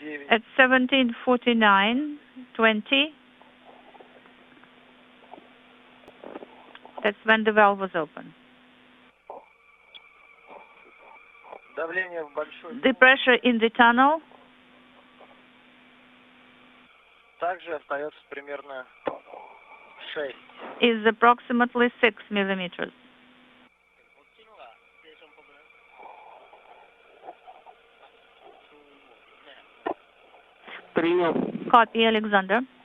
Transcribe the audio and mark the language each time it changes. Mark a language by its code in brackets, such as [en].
[en] At 17:49:20, that's when the valve was open. [ru] Давление в большой... [en] The pressure in the tunnel [ru] Также остается примерно 6. [en] is approximately 6 millimeters. [ru] Принял. [en] Copy, Alexander.